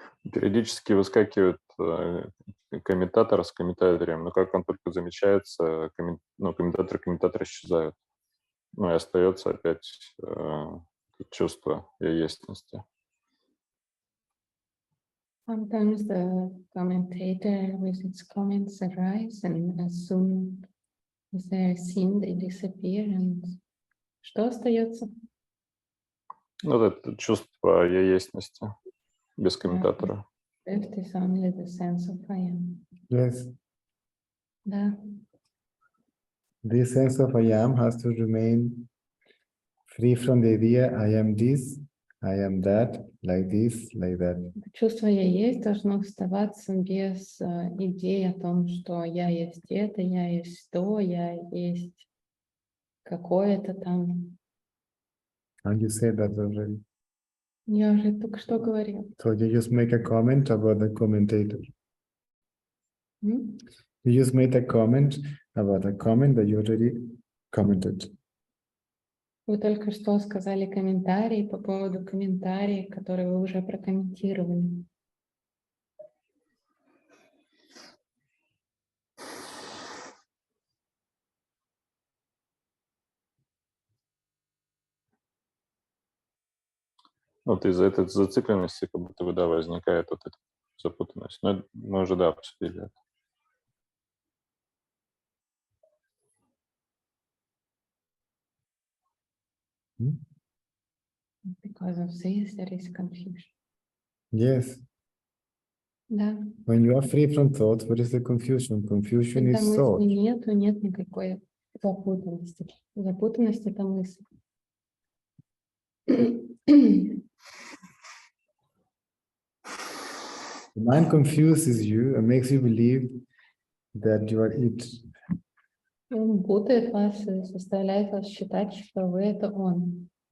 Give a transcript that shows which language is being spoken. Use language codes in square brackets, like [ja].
[ru] Периодически выскакивают комментатора с комментатором, но как он только замечается, комментатор исчезают. Ну и остается опять чувство ясности. [en] Sometimes the commentator with its comments arise, and as soon as they are seen, they disappear. And [ru] что остается? Вот это чувство ясности без комментатора. [en] Left is only the sense of I am. Yes. [ru] Да. [en] This sense of I am has to remain free from the idea I am this, I am that, like this, like that. [ru] Чувство «я есть» должно оставаться без идеи о том, что я есть это, я есть то, я есть какое-то там. [en] And you said that already. [ru] Я уже только что говорила. [en] So you just make a comment about the commentator. М? You just made a comment about a comment that you already commented. [ru] Вы только что сказали комментарий по поводу комментария, который вы уже прокомментировали. Вот из-за этой зацикленности как будто бы, да, возникает вот эта запутанность. Но мы уже, да, обсудили это. [en] Because of this, there is confusion. Yes. [ru] Да. [en] When you are free from thought, what is the confusion? Confusion [ru] Когда [en] is [ru] мысли [en] thought. [ru] нету, нет никакой запутанности. Запутанность — это мысль. [en] The mind confuses you and makes you believe that you are it. [ru] Он путает вас и заставляет вас считать, что вы — это он.